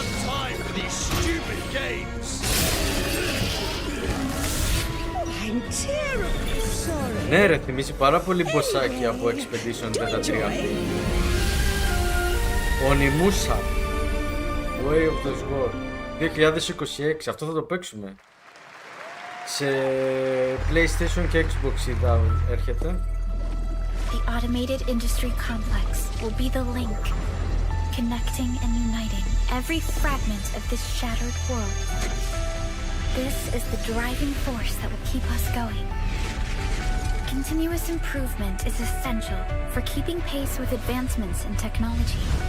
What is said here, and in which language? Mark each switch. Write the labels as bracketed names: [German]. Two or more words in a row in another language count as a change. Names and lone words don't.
[Greek] Ναι ρε, θυμίζει πάρα πολύ μποσάκι από Expedition 33. Onimusha, Way of the Sword 2026, αυτό θα το παίξουμε. Σε PlayStation και Xbox είδα έρχεται. [English] The automated industry complex will be the link, connecting and uniting every fragment of this shattered world. This is the driving force that will keep us going. Continuous improvement is essential for keeping pace with advancements in technology.